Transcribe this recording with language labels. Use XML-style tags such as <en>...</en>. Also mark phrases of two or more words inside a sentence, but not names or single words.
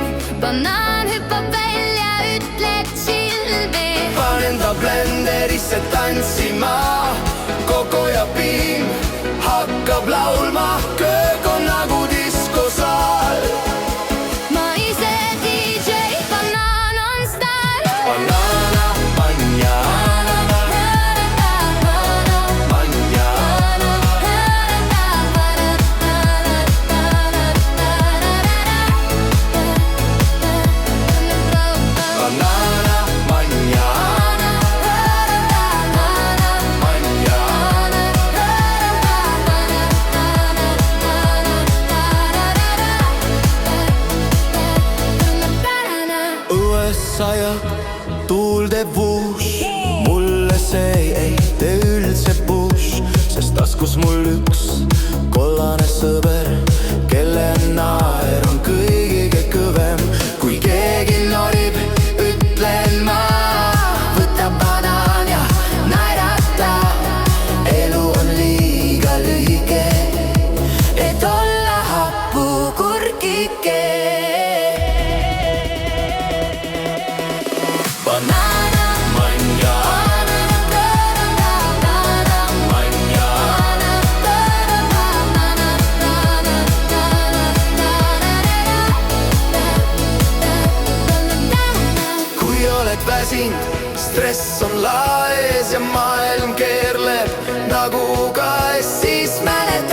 <et>Banaan hüppab välja, ütleb silmi. Panen ta blenderisse tantsima, koko ja piim hakkab laulma. Köök on nagu diskosaal. Ma ise DJ, banaan on staar.</et> <es>Banana, mañana, mañana. Banana, mañana, mañana.</es> <et>Õues sajab, tuul teeb vuuš. Mulle see ei tee üldse push, sest taskus mul üks kollane sõber, kelle naer on kõige kõvem. Kui keegi norib, ütlen ma, võta banaan ja naerata. Elu on liiga lühike, et olla hapukurkike.</et> <es>Banana, mañana, mañana.</es> <et>Kui oled väsinud, stress on laes ja maailm keerleb nagu kaes, siis mäletad</et>